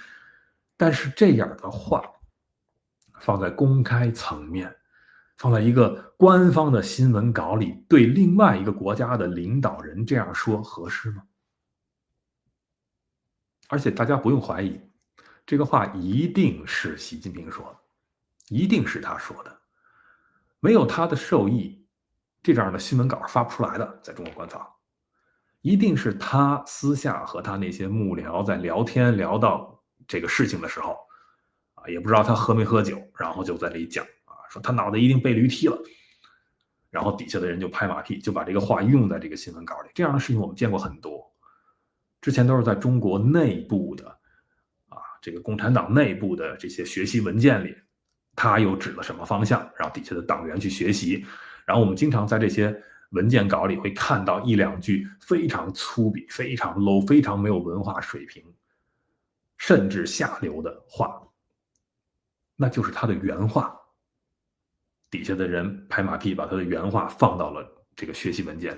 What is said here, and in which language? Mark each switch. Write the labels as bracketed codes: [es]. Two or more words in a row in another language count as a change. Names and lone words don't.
[zh] 但是這樣的話放在公開層面，放在一個官方的新聞稿裡，對另外一個國家的領導人這樣說合適嗎？而且大家不用懷疑，這個話一定是習近平說的，一定是他說的，沒有他的授意，這樣的新聞稿發不出來的，在中国官方一定是他私下和他那些幕僚在聊天，聊到这个事情的时候，也不知道他喝没喝酒，然後就在這裡講，說他腦袋一定被驢踢了，然後底下的人就拍馬屁，就把這個話用在這個新聞稿裡。這樣的事情我們見過很多，之前都是在中國內部的這個共產黨內部的這些學習文件裡，他又指了什麼方向，讓底下的黨員去學習。然後我們經常在這些文件稿裡會看到1、2句非常粗鄙、非常 low、非常沒有文化水平，甚至下流的話，那就是他的原話。底下的人拍馬屁，把他的原話放到了這個學習文件裡。